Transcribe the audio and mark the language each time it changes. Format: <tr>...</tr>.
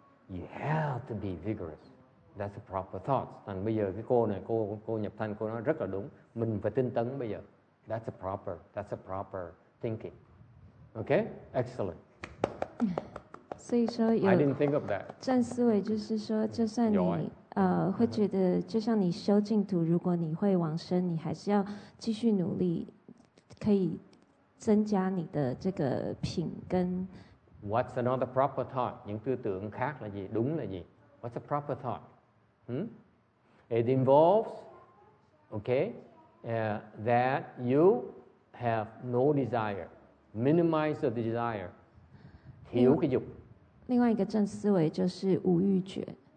<en>You have to be vigorous. That's the proper thoughts.</en> <vi>Thành bây giờ cái cô này, cô nhập thanh, cô nói rất là đúng. Mình phải tinh tấn bây giờ.</vi> <en>That's a proper thinking. Okay? Excellent.</en> <zh>所以说</zh> <en>I didn't think of that.</en> <zh>正思维就是说，就算你会觉得，就像你修净土，如果你会往生，你还是要继续努力，可以增加你的这个品跟。</zh> <en>What's another proper thought?</en> <vi>Những tư tưởng khác là gì? Đúng là gì?</vi> <en>What's a proper thought? It involves, okay, that you have no desire. Minimize the desire.</en> <vi>Thiếu cái dục.</vi> <zh>另外一个正思维就是无欲觉。</zh>